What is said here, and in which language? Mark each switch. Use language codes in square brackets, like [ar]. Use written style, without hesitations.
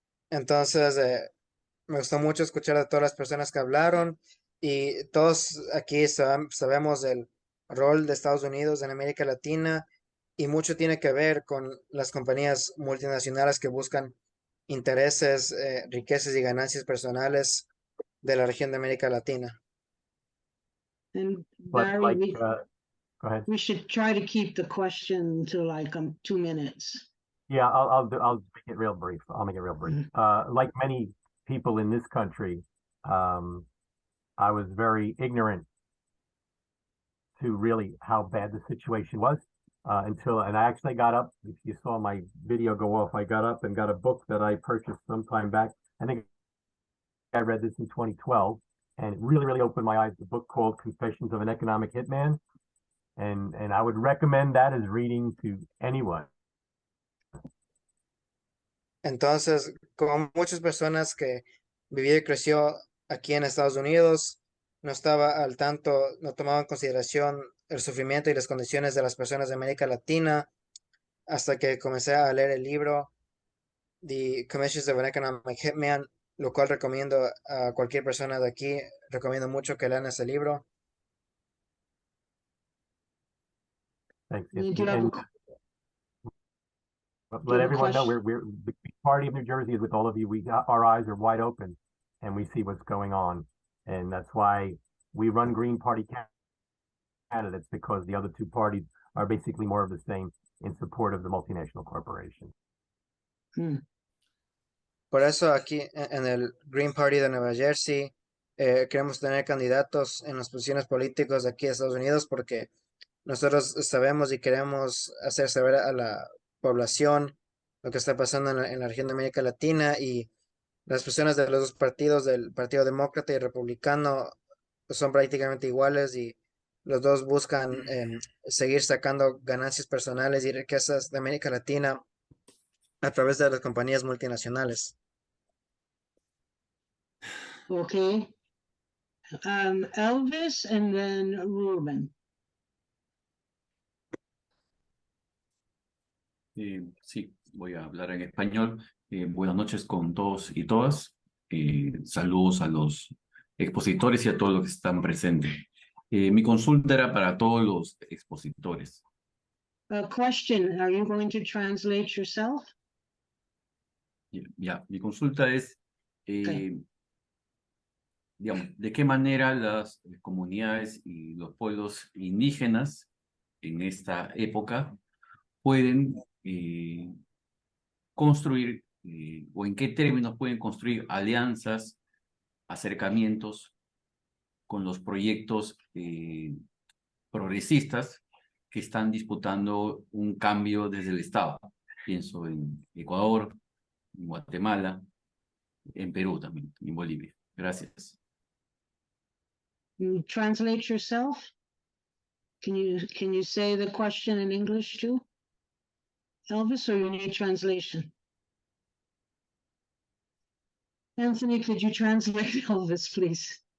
[es] Entonces, me gustó mucho escuchar a todas las personas que hablaron y todos aquí sabemos el rol de Estados Unidos en América Latina y mucho tiene que ver con las compañías multinacionales que buscan intereses, riquezas y ganancias personales de la región de América Latina. [en] And But Barry, go ahead. we should try to keep the question to like 2 minutes. Yeah, I'll make it real brief. I'll make it real brief. Like many people in this country, I was very ignorant to really how bad the situation was and I actually got up. If you saw my video go off, I got up and got a book that I purchased some time back. I think I read this in 2012, and it really, really opened my eyes. The book called Confessions of an Economic Hitman, and I would recommend that as reading to anyone. [es] Entonces, como muchas personas que vivió y creció aquí en Estados Unidos, no estaba al tanto, no tomaba en consideración el sufrimiento y las condiciones de las personas de América Latina, hasta que comencé a leer el libro The Confessions of an Economic Hitman, lo cual recomiendo a cualquier persona de aquí, recomiendo mucho que lean ese libro. [en] Thanks. You Let have a everyone know question? we're the party of New Jersey is with all of you. Our eyes are wide open and we see what's going on. And that's why we run Green Party candidates because the other two parties are basically more of the same in support of the multinational corporation. [es] Por eso aquí en el Green Party de Nueva Jersey queremos tener candidatos en las posiciones políticas de aquí de Estados Unidos porque nosotros sabemos y queremos hacer saber a la población lo que está pasando en la región de América Latina, y las posiciones de los dos partidos, del Partido Demócrata y Republicano, son prácticamente iguales, y los dos buscan seguir sacando ganancias personales y riquezas de América Latina a través de las compañías multinacionales. [en] Okay. Elvis and then Ruben. [es] Sí, voy a hablar en español. Buenas noches con todos y todas. Saludos a los expositores y a todos los que están presentes. Mi consulta era para todos los expositores. [en] A question, are you going to translate yourself? [es] Ya, mi consulta es, [en] Okay. [es] digamos, ¿de qué manera las comunidades y los pueblos indígenas en esta época pueden construir o en qué términos pueden construir alianzas, acercamientos con los proyectos progresistas que están disputando un cambio desde el Estado? Pienso en Ecuador, en Guatemala, en Perú también, en Bolivia. Gracias. [en] You translate yourself? Can you say the question in English too? Elvis, or you need translation? Anthony, could you translate Elvis, please?